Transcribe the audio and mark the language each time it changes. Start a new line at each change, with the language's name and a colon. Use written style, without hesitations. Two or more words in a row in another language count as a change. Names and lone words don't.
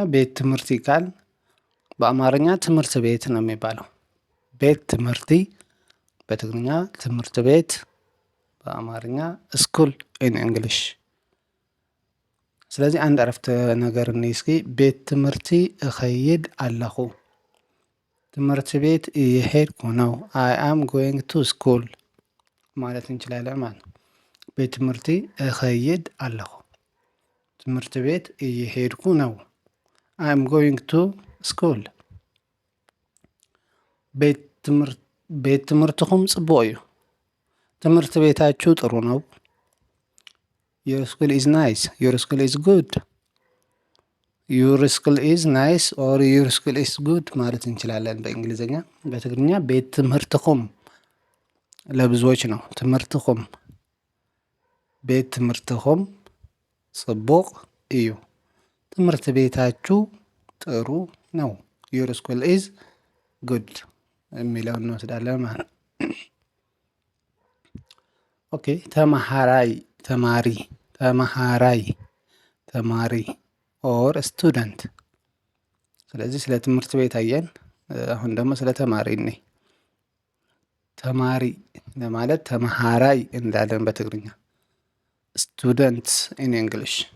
Tigrinya: ቤት ትምህርቲ
Amharic: ካል በአማርኛ ትምህርት ቤት ነው የሚባለው።
Tigrinya: ቤት ትምህርቲ
Amharic: በትግርኛ ትምህርት ቤት፣ በአማርኛ
English: school in English።
Amharic: ስለዚህ አንድ አረፍተ ነገር እንይ እስኪ።
Tigrinya: ቤት ትምህርቲ እኸይድ ኣለኹ።
Amharic: ትምህርት ቤት እየሄድኩ ነው።
English: I am going to school
Amharic: ማለት እንችላለን ማለት ነው።
Tigrinya: ቤት ትምህርቲ እኸይድ ኣለኹ።
Amharic: ትምህርት ቤት እየሄድኩ ነው።
English: I am going to school።
Tigrinya: ቤት ትምህርትኩም ጽቡቅ እዩ።
Amharic: ትምህርት ቤታችሁ ጥሩ ነው።
English: your school is nice። your school is good. Your school is nice or your school is good
Amharic: ማለት እንችላለን በእንግሊዝኛ። በትግርኛ
Tigrinya: ቤት ትምህርትኩም
Amharic: ለብዙዎች ነው።
Tigrinya: ትምህርትኩም ቤት ትምህርትኩም ጽቡቅ እዩ።
Amharic: ትምህርት ቤታችሁ ጥሩ ነው።
English: your school is good
Amharic: የሚለውን እንወስዳለን ማለት ነው። ኦኬ። ተማሪ
English: or student።
Amharic: ስለዚህ ስለ ትምህርት ቤት አየን። አሁን ደግሞ ስለ ተማሪ ነኝ። ተማሪ ለማለት ተመሃራይ እንዳለን በትግርኛ።
English: student in English።